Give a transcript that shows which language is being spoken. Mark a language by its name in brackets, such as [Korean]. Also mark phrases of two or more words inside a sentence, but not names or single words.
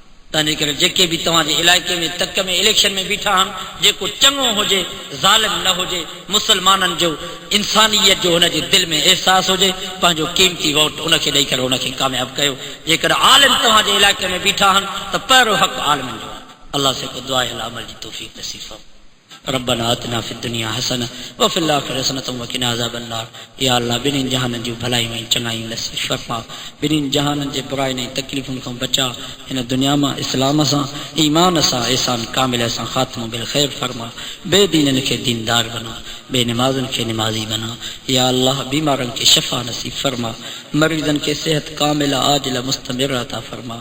[Sindhi] तंहिंजे करे जेके बि तव्हांजे इलाइक़े में तक में इलेक्शन में बीठा आहिनि, जेको चङो हुजे, ज़ालिम न हुजे, मुस्लमाननि जो इंसानियत जो हुनजे दिलि में अहसासु हुजे, पंहिंजो क़ीमती वोट उनखे ॾेई करे उनखे कामयाबु कयो। जेकर आलिम तव्हांजे इलाइक़े में बीठा आहिनि त पहिरियों हक़ आलिमनि जो। अल्लाह से को दुआ अल अमल जी तौफ़ीक़ नसीब फरमाए। [Arabic] ربنا آتنا في الدنيا حسنة وفي الآخرة حسنة وقنا عذاب النار. [Sindhi] या अल्लाह बिन्हिनि जहाननि जूं भलाई में चङाई नसीब फरमा, बिन्हिनि जहाननि जे बुराई ऐं तकलीफ़ुनि खां बचा, हिन दुनिया मां इस्लाम सां ईमान सां एहसान कामिल सां ख़ात्मो बिल ख़ैर फरमा। बेदीननि खे दीनदार बना, बेनमाज़नि खे नमाज़ी बना। या अल्लाह बीमारनि खे शफ़ा नसीब फरमा, मरीज़नि खे सेहत कामिला आजिला मुस्तमिर अता फरमा।